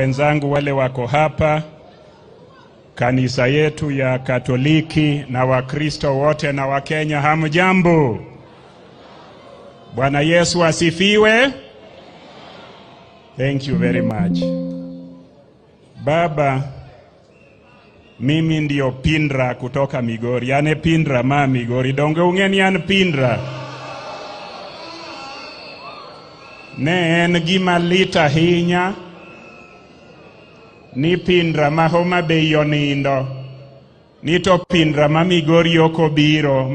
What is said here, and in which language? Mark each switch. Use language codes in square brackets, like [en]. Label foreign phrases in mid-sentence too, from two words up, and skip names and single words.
[sw] wenzangu wale wako hapa, kanisa yetu ya Katoliki na Wakristo wote na Wakenya, hamjambo. Bwana Yesu asifiwe. [en] Thank you very much. [sw] Baba, mimi ndio Pindra kutoka Migori. [luo] Ane Pindra ma Migori. Donge ungeni an Pindra. Ne en gima lit ahinya ni Pindra ma Homa Bay onindo, ni to Pindra ma Migori okobiro.